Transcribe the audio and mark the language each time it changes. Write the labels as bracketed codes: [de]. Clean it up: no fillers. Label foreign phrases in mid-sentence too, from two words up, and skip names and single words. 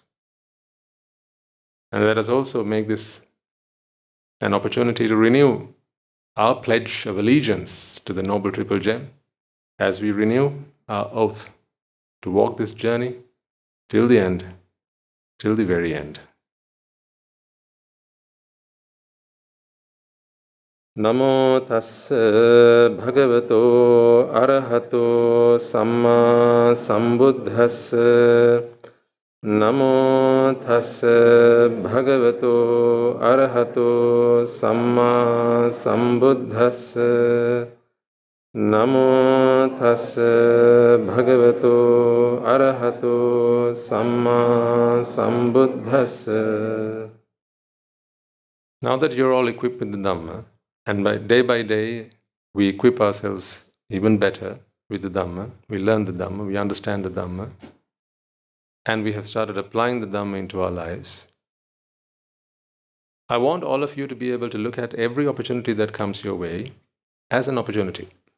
[en] And let us also make this an opportunity to renew our pledge of allegiance to the Noble Triple Gem as we renew our oath to walk this journey till the end, till the very end. [pi] Namo tassa bhagavato arahato samma sambuddhassa. Namo tassa bhagavato arahato samma sambuddhassa. Namo tassa bhagavato arahato samma sambuddhassa. [en] Now that you're all equipped with the Dhamma, and by day we equip ourselves even better with the Dhamma, we learn the Dhamma, we understand the Dhamma, and we have started applying the Dhamma into our lives. I want all of you to be able to look at every opportunity that comes your way as an opportunity.